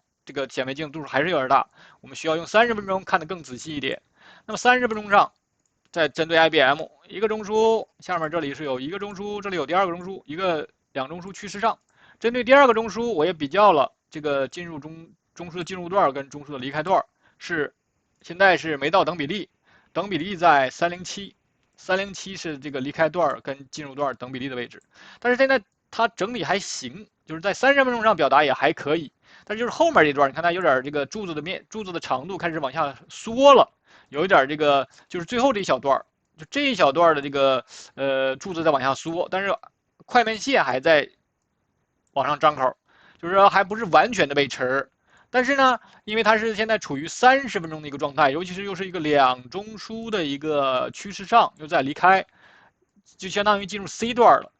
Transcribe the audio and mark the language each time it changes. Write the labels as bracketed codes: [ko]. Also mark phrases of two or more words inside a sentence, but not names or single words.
[zh] 這個顯微鏡度數還是有點大，我們需要用30分鐘看得更仔細一點。那麼30分鐘上，再針对 IBM 一個中枢，下面這裡是有一個中枢，這裡有第二個中枢，两中枢趨勢上。針對第二個中枢，我也比較了這個中樞的進入段跟中樞的離開段現在是没到等比例，等比例在307是这個離開段跟進入段等比例的位置，但是現在它整理還行，就是在30分鐘上表達也還可以，但是就是後面這段，你看它有點這個柱子的長度開始往下縮了，有一點這個就是最後這一小段，就這一小段的這個柱子在往下縮，但是快門線還在往上張口，就是說還不是完全的背馳。但是呢，因為它是現在處於30分鐘的一個狀態，尤其是又是一個兩中樞的一個趨勢上，又在離開，就相當於進入 C 段了。